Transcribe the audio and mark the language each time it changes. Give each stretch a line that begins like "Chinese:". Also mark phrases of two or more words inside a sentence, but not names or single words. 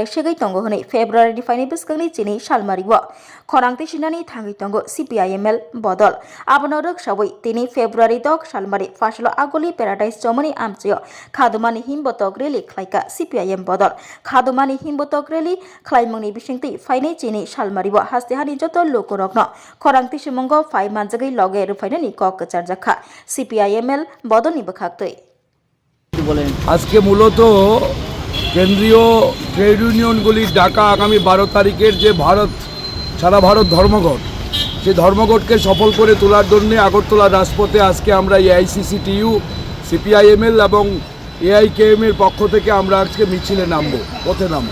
Kok Borok: segai tongo hone February ni faini biskangni chini salmariwo khorangti sinani thangi tongo CPIML bodol abonorok saboi tini February dok salmari fasalo agoli paradise jomani amchio khadumani himbotok rally khlaika CPIM bodol khadumani himbotok rally khlaimungni bisingti faini chini salmariwo hastihani joto lukurokno khorangti simongo fai manjagai loge rufainani kok charjakha CPIML bodol
Bangla: আজকে মূলত কেন্দ্রীয় ট্রেড ইউনিয়নগুলির ডাকা আগামী 12 তারিখের যে সারা ভারত ধর্মঘট সেই ধর্মঘটকে সফল করে তোলার জন্য আগরতলা রাজপথে আজকে আমরা AICCTU CPIML এবং AIKM এর পক্ষ থেকে আমরা আজকে মিছিলে পথে নামব।